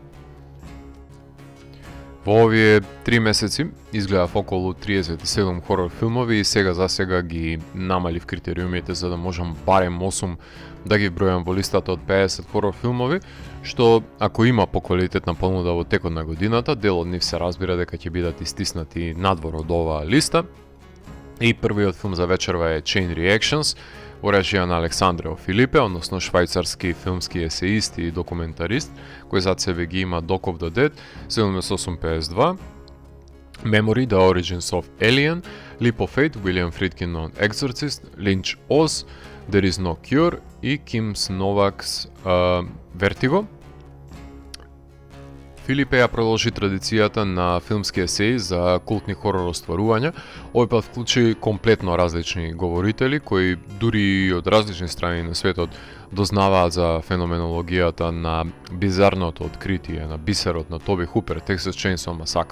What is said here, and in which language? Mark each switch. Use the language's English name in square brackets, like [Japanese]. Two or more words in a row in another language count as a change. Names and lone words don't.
[Macedonian] Во овие 3 месеци изгледав околу 37 хорор филмови и сега за сега ги намалив критериумите за да можам барем 8 да ги бројам во листата од 50 хорор филмови, што ако има поквалитетна понуда во текот на годината, дел од нив се разбира дека ќе бидат истиснати надвор од оваа листа. И првиот филм за вечерва е Chain Reactions, во режија на Александрео Филипе, односно швајцарски филмски есеист и документарист, кој зад себе ги има Dock of the Dead, 7852, Memory, The Origins of Alien, Leap of Faith, William Friedkin on Exorcist, Lynch Oz, There is no Cure и Kim Novak's Vertigo. Филипе ја продолжи традицијата на филмски есеи за култни хорор остварувања. Овој пат вклучи комплетно различни говорители кои дури од различни страни на светот дознаваат за феноменологијата на бизарното откритие на бисерот на Тоби Хупер, Texas Chainsaw Massacre.